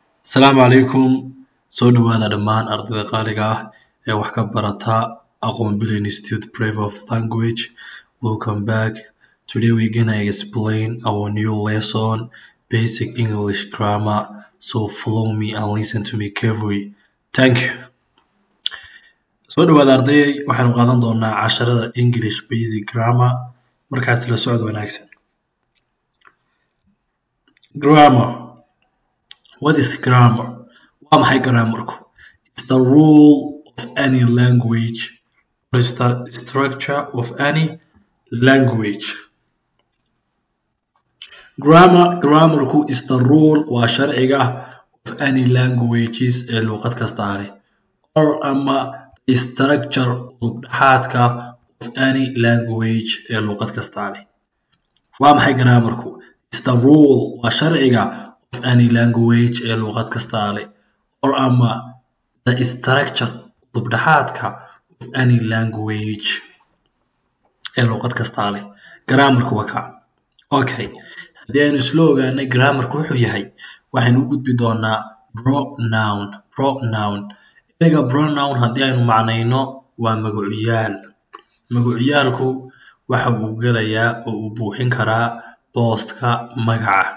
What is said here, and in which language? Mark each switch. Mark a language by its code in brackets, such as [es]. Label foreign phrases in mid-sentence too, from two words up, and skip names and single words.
[so] Asalaamu calaykum. Soo dhawaada dhammaan ardayda qaaliga ah ee wax ka barata Aqoon Bil Institute Brave of Language. [en] Welcome back. Today we're gonna explain our new lesson, Basic English Grammar. So follow me and listen to me carefully. Thank you. [so] Soo dhawaada arday, waxaanu qaadan doonaa casharada [en] English Basic Grammar. [so] Markaas la socod wanaagsan. [en] Grammar. What is grammar? [so] Waa maxay grammarku? [en] It's the rule of any language or is the structure of any language. [so] Grammarku [en] is the rule [so] waa sharciga [en] of any languages [so] ee luqad kasta leh or ama structure dhexaadka [en] of any language [so] ee luqad kasta leh. Waa maxay grammarku? [en] It's the rule [so] waa sharciga [en] of any language [so] ee luqad kasta leh or ama [en] the structure [so] dhexaadka [en] of any language [so] ee luqad kasta leh. Grammarku waa ka. Okay. Haddii aynu isla ogaanay grammarku wuxuu yahay, waxaynu u gudbi doonaa pronoun. Ereyga pronoun haddii aynu macnayno waa magacuyaal. Magacyaalku waxa uu gelayaa oo uu buuxin karaa boostka magaca.